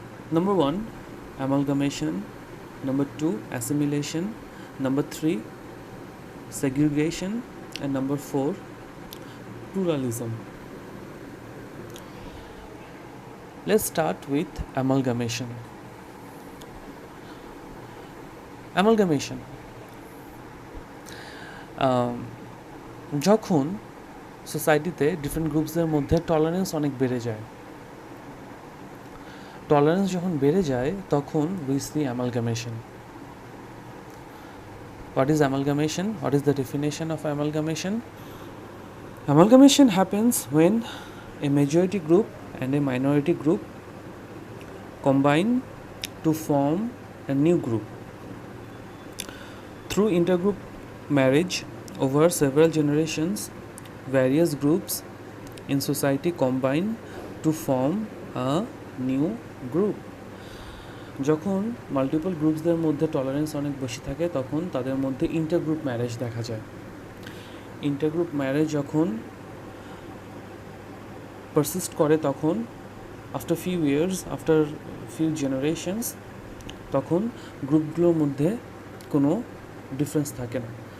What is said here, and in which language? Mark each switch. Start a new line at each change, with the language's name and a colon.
English: Number 1, amalgamation. Number 2, assimilation. Number 3, segregation. And number 4, pluralism. Let's start with amalgamation.
Bangla: Amalgamation যখন সোসাইটিতে different গ্রুপসদের মধ্যে tolerance অনেক বেড়ে যায়, টলারেন্স যখন বেড়ে যায় তখন
English: we see amalgamation. What is amalgamation? What is the definition of amalgamation? Amalgamation happens when a majority group and a minority group combine to form a new group. Through intergroup marriage over several generations, various groups in society combine to form a new group.
Bangla: যখন multiple গ্রুপসদের মধ্যে tolerance অনেক বেশি থাকে তখন তাদের মধ্যে intergroup marriage দেখা যায়। ইন্টারগ্রুপ ম্যারেজ যখন পারসিস্ট করে তখন after few years, after few generations, তখন গ্রুপগুলোর মধ্যে কোনো ডিফারেন্স থাকে না।